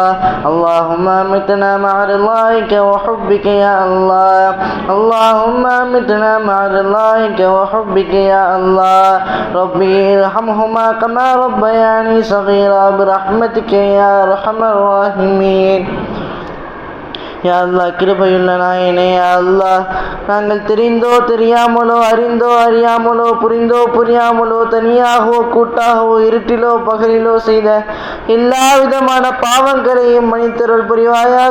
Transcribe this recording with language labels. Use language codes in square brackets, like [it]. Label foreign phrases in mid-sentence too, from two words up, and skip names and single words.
[ar] اللهم امتنا مع رضاك وحبك يا الله. اللهم امتنا مع رضاك وحبك يا الله. ربي ارحمهما كما ربياني صغيرا برحمتك يا ارحم الراحمين. يا الله, [ta] கிருபையுள்ள நாயனே, [ar] يا الله, [ta] நாங்கள் தெரிந்தோ தெரியாமலோ, அறிந்தோ அறியாமலோ, புரிந்தோ புரியாமலோ, தனியாகவோ கூட்டாகவோ, இருட்டிலோ பகலிலோ செய்த எல்லா விதமான பாவங்களையும் மன்னித்தருள் புரிவாயாக.